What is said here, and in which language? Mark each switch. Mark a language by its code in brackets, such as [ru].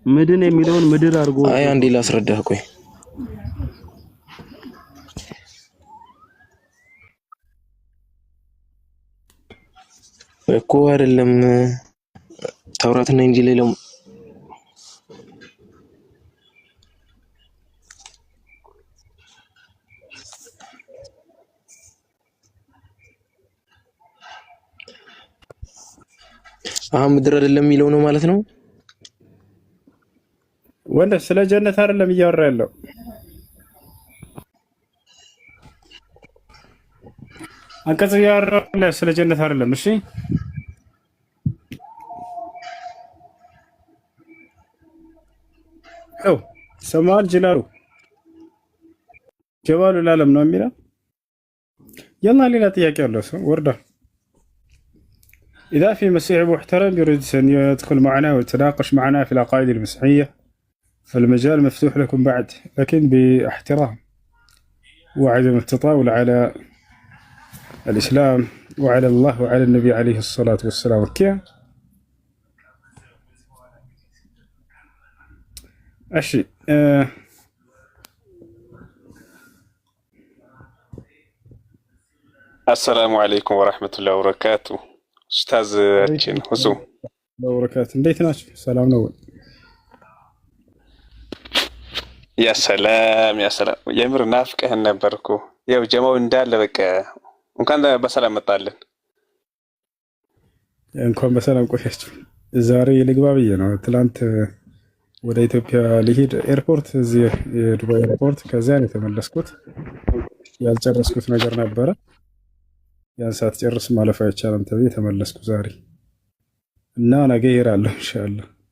[am] ምድን የሚለውን ምድር አድርጎ አይ አንዴ ላስረዳህ ቆይ እኮ አይደለም ተውራትና ኢንጂል ላይ ምድር አይደለም የሚለው ነው ማለት ነው። ወንድ ስለ ጀነት አይደለም እያወራ ያለው አንቀጽ እያወራ ስለ ጀነት አይደለም። እሺ ሰማል ጅላሉ ጀባሉ ለዓለም ነው የሚለው يلا ሌላ ጥያቄ ያለው ሰው ወርዳ [ar] إذا في مسيحي محترم يريد أن يدخل معنا ويتناقش معنا في العقائد المسيحية فالمجال مفتوح لكم بعد لكن باحترام وعدم التطاول على الإسلام وعلى الله وعلى النبي عليه الصلاة والسلام. كيف أشي السلام عليكم ورحمة الله وبركاته. أستاذ أتشين حسو وبركاته [am] እንዴት ናችሁ? ሰላም ነው? [ar] يا سلام يا سلام [am] የምር ናፍቀህን ነበርኩ። ያው ጀማው እንዳለ በቃ እንኳን በሰላም መጣልን። እንኳን በሰላም ቆያችሁ። ዛሬ ልግባ ብዬ ነው። ትላንት ወደ ኢትዮጵያ ልሄድ ኤርፖርት፣ እዚህ የዱባይ ኤርፖርት፣ ከዚያ ነው የተመለስኩት። ያልጨረስኩት ነገር ነበረ። ያን ሰዓት ጨርስ ማለፍ አይቻልም ተብዬ ተመለስኩ ዛሬ እና ነገ እሄዳለሁ ኢንሻአላህ።